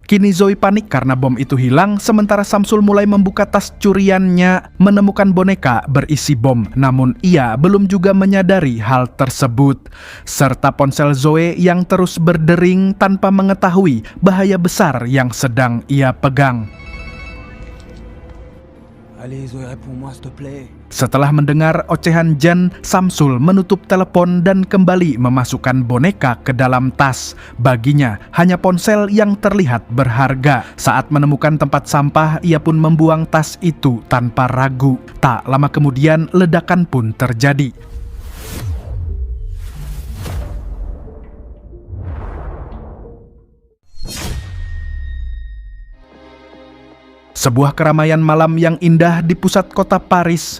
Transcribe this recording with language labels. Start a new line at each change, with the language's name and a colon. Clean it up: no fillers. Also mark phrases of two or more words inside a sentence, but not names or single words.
Indonesian: Kini Zoe panik karena bom itu hilang, sementara Samsul mulai membuka tas curiannya, menemukan boneka berisi bom. Namun ia belum juga menyadari hal tersebut. Serta ponsel Zoe yang terus berdering tanpa mengetahui bahaya besar yang sedang ia pegang.
French: Allez Zoé, réponds-moi s'il te plaît.
Indonesian: Setelah mendengar ocehan Jan, Samsul menutup telepon dan kembali memasukkan boneka ke dalam tas. Baginya, hanya ponsel yang terlihat berharga. Saat menemukan tempat sampah, ia pun membuang tas itu tanpa ragu. Tak lama kemudian, ledakan pun terjadi. Sebuah keramaian malam yang indah di pusat kota Paris.